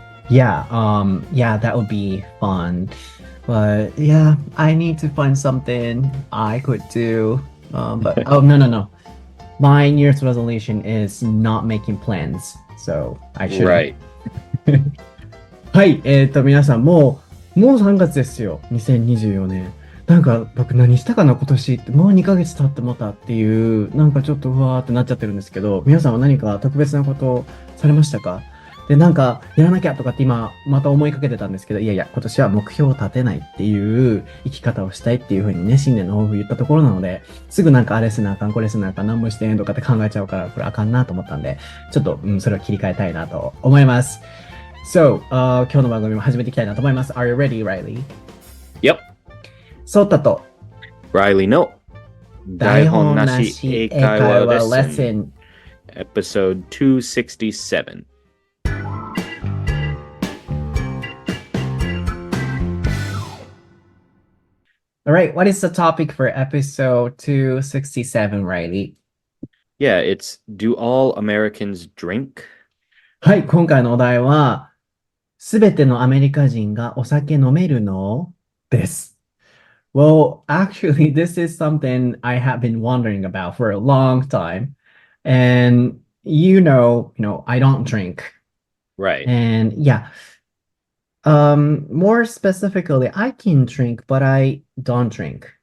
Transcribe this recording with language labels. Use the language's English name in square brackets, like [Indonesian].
[English] Yeah, that would be fun. But yeah, I need to find something I could do. But no. My New Year's resolution is not making plans, so I should. Right. [Japanese] はい、皆さんもう3月ですよ。2024年。なんか僕何したかな今年ってもう2ヶ月経ってもたっていうなんかちょっとうわーってなっちゃってるんですけど、皆さんは何か特別なことされましたか？で、なんかやらなきゃとかって今また思いかけてたんですけど、いやいや今年は目標を立てないっていう生き方をしたいっていう風にね、新年の抱負言ったところなので、すぐなんかあれせなあかんこれせなあかん何もしてへんとかって考えちゃうからこれあかんなと思ったんで、ちょっと、それを切り替えたいなと思います。 So, 今日の番組も始めていきたいなと思います。 [English] Are you ready, Reilly? Yep. [Japanese] ソータと Reillyの台本なし英会話レッスン Episode 267. [English] Alright, what is the topic for episode 267, Reilly? Yeah, it's Do all Americans drink? [Japanese] はい、今回のお題は、すべてのアメリカ人がお酒飲めるの？です。 [English] Well, actually, this is something I have been wondering about for a long time. And I don't drink. Right. And yeah, more specifically, I can drink, but I don't drink.